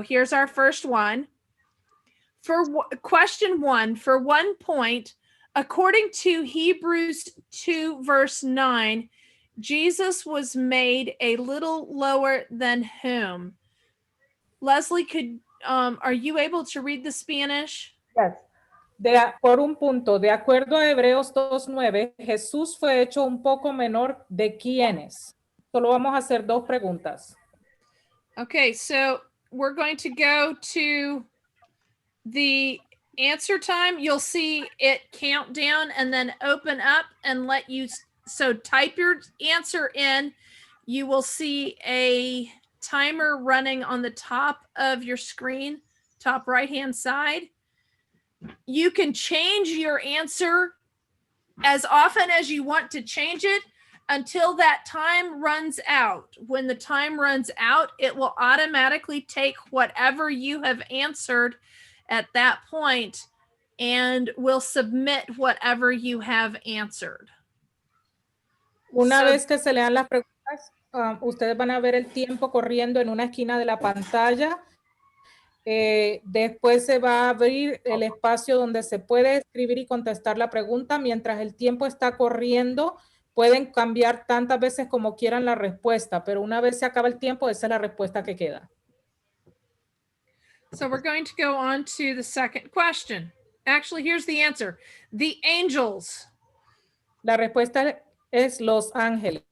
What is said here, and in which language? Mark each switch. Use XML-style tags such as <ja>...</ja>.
<en>Here's our first one. For question 1, for 1 point, according to Hebrews 2 verse 9, Jesus was made a little lower than whom? Leslie, are you able to read the Spanish? Yes.</en> <es>Por un punto, de acuerdo a Hebreos 2:9, Jesús fue hecho un poco menor de quiénes. Solo vamos a hacer 2 preguntas.</es> <en>Okay, so we're going to go to the answer time. You'll see it count down and then open up and let you, so type your answer in. You will see a timer running on the top of your screen, top right-hand side. You can change your answer as often as you want to change it until that time runs out. When the time runs out, it will automatically take whatever you have answered at that point and will submit whatever you have answered.</en> <es>Una vez que se lean las preguntas, ustedes van a ver el tiempo corriendo en una esquina de la pantalla. Después se va a abrir el espacio donde se puede escribir y contestar la pregunta. Mientras el tiempo está corriendo, pueden cambiar tantas veces como quieran la respuesta, pero una vez se acaba el tiempo, esa es la respuesta que queda.</es> <en>So we're going to go on to the second question. Actually, here's the answer. The angels.</en> <es>La respuesta es los ángeles.</es>